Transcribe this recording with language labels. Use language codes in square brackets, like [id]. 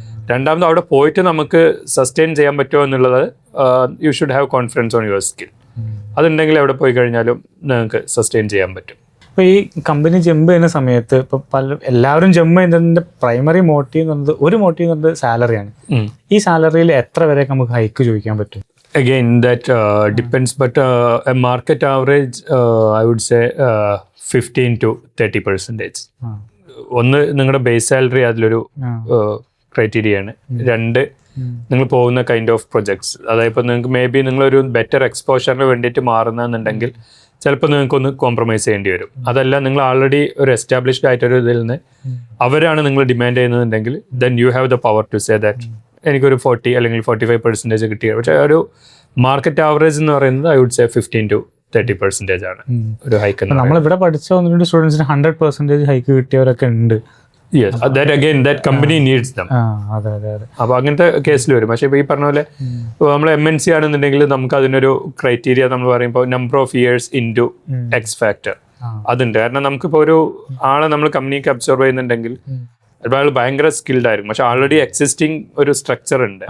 [ml] രണ്ടാമത് അവിടെ പോയിട്ട് നമുക്ക് സസ്റ്റെയിൻ ചെയ്യാൻ പറ്റുമോ എന്നുള്ളത് [en] You should have confidence on your skill. [ml] അതുണ്ടെങ്കിൽ എവിടെ പോയി കഴിഞ്ഞാലും നിങ്ങൾക്ക് സസ്റ്റെയിൻ ചെയ്യാൻ പറ്റും. ഇപ്പോൾ ഈ കമ്പനി ജമ്പ് ചെയ്യുന്ന സമയത്ത് ഇപ്പോൾ എല്ലാവരും ജമ്പ് ചെയ്യുന്നതിൻ്റെ പ്രൈമറി മോട്ടീവ് എന്ന് പറയുന്നത് ഒരു മോട്ടീവ് എന്ന് പറയുന്നത് സാലറിയാണ്. ഈ സാലറിയിൽ എത്ര വരെ നമുക്ക് ഹൈക്ക് ചോദിക്കാൻ പറ്റും? [en] Again, that depends, but a market average, I would say 15 to 30%. [ml] ഒന്ന് നിങ്ങളുടെ ബേസ് സാലറി അതിലൊരു ക്രൈറ്റീരിയ ആണ്. രണ്ട് നിങ്ങൾ പോകുന്ന കൈൻഡ് ഓഫ് പ്രൊജക്ട്സ്. അതായത് ഇപ്പോൾ നിങ്ങൾക്ക് മേ ബി നിങ്ങളൊരു ബെറ്റർ എക്സ്പോഷറിന് വേണ്ടിയിട്ട് മാറുന്നതെന്നുണ്ടെങ്കിൽ ചിലപ്പോൾ നിങ്ങൾക്കൊന്ന് കോംപ്രമൈസ് ചെയ്യേണ്ടി വരും. അതല്ല നിങ്ങൾ ആൾറെഡി ഒരു എസ്റ്റാബ്ലിഷ്ഡ് ആയിട്ടൊരു ഇതിൽ നിന്ന് അവരാണ് നിങ്ങൾ ഡിമാൻഡ് ചെയ്യുന്നതെങ്കിൽ [en] then you have the power to say that [ml] എനിക്കൊരു 40 അല്ലെങ്കിൽ 45% കിട്ടിയത്. പക്ഷേ ഒരു മാർക്കറ്റ് ആവറേജ് എന്ന് പറയുന്നത് [en] I would say [ml] 15 to 30% ആണ് ഒരു ഹൈക്ക്. നമ്മളിവിടെ പഠിച്ച 1-2 സ്റ്റുഡൻസിന് 100% ഹൈക്ക് കിട്ടിയവരൊക്കെ ഉണ്ട്. [en] Yes, that again, that company needs them. [ml] അപ്പോൾ അങ്ങനത്തെ കേസിൽ വരും. പക്ഷേ ഇപ്പോൾ ഈ പറഞ്ഞ പോലെ നമ്മൾ MNC ആണെന്നുണ്ടെങ്കിൽ നമുക്ക് അതിനൊരു ക്രൈറ്റീരിയ നമ്മൾ പറയുമ്പോൾ number of years into X factor അതുണ്ട്. കാരണം നമുക്കിപ്പോൾ ഒരു ആളെ നമ്മൾ കമ്പനിക്ക് അബ്സോർവ് ചെയ്യുന്നുണ്ടെങ്കിൽ ചിലപ്പോൾ അയാൾ ഭയങ്കര സ്കിൽഡ് ആയിരിക്കും, പക്ഷെ ആൾറെഡി എക്സിസ്റ്റിംഗ് ഒരു സ്ട്രക്ചർ ഉണ്ട്.